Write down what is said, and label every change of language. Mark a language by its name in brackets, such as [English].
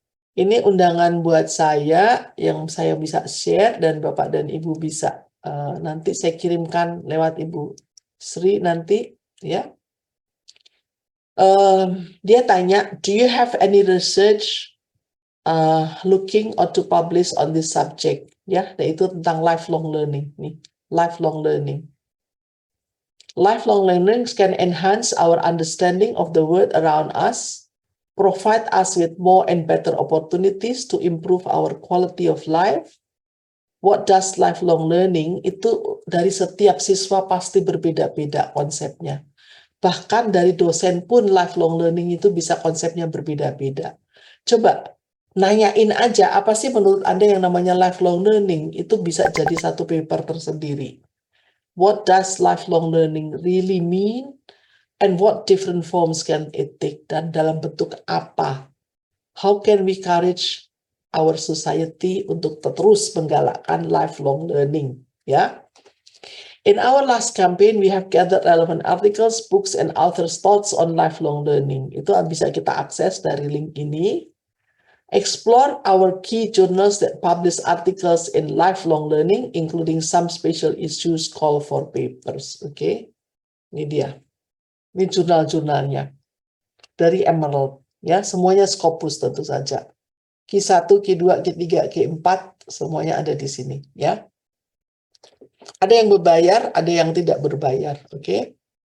[Indonesian] Ini undangan buat saya yang saya bisa share dan Bapak dan Ibu bisa nanti saya kirimkan lewat Ibu Sri nanti ya. Dia tanya, [English] do you have any research looking or to publish on this subject? [Indonesian] Ya, yaitu tentang lifelong learning nih, lifelong learning. [English] Lifelong learning can enhance our understanding of the world around us, provide us with more and better opportunities to improve our quality of life. What does lifelong learning? [Indonesian] Itu dari setiap siswa pasti berbeda-beda konsepnya. Bahkan dari dosen pun lifelong learning itu bisa konsepnya berbeda-beda. Coba nanyain aja apa sih menurut Anda yang namanya lifelong learning, itu bisa jadi satu paper tersendiri. [English] what does lifelong learning really mean, and what different forms can it take, [Indonesian] dan dalam bentuk apa. [English] How can we encourage our society [Indonesian] untuk terus menggalakkan [English] lifelong learning, ya. In our last campaign, we have gathered relevant articles, books, and authors' thoughts on lifelong learning. [Indonesian] Itu bisa kita akses dari link ini. [English] Explore our key journals that publish articles in lifelong learning, including some special issues call for papers. [Indonesian] Oke, ini dia. Ini jurnal-jurnalnya dari Emerald. Ya, semuanya Scopus tentu saja. Q1, Q2, Q3, Q4, semuanya ada di sini. Ya. Ada yang berbayar, ada yang tidak berbayar. Oke.